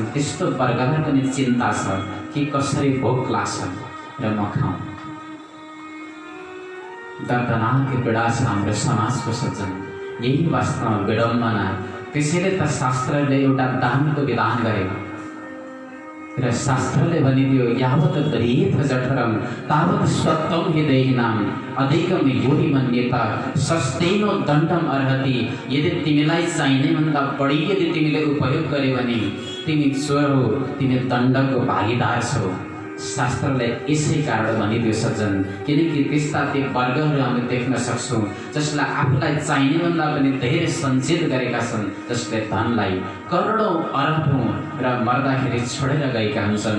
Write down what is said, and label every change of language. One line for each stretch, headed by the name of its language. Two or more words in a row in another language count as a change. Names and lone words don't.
Nepali: त्यस्तो वर्गलाई पनि चिन्ता छ कि कसरी भोक लाग्छ र म खाऊँ। दर्दनाक पीडा छ हाम्रो समाजको सज्जन, यही वास्तवमा विडम्बना। त्यसैले त शास्त्रले एउटा दानको विधान गरे र शास्त्रले भनिदियो
Sanskrit: यावत दरिएथ जठरम तावत सत्वम हि देहिनाम अधिकम योनि मन्यता सस्तेनो दण्डम अर्हति।
Nepali: यदि तिमीलाई चाहिने भन्दा बढी यदि तिमीले उपयोग गर्यो भने तिमी चोर हो, तिमी दण्डको भागीदार छौ। शास्त्रले यसै कारण भनिदियो सज्जन, किनकि त्यस्ता ती वर्गहरू हामी देख्न सक्छौँ जसलाई आफूलाई चाहिने भन्दा पनि धेरै सञ्चित गरेका छन्, जसले धनलाई करोडौँ अरबौँ र मर्दाखेरि छोडेर गएका हुन्छन्।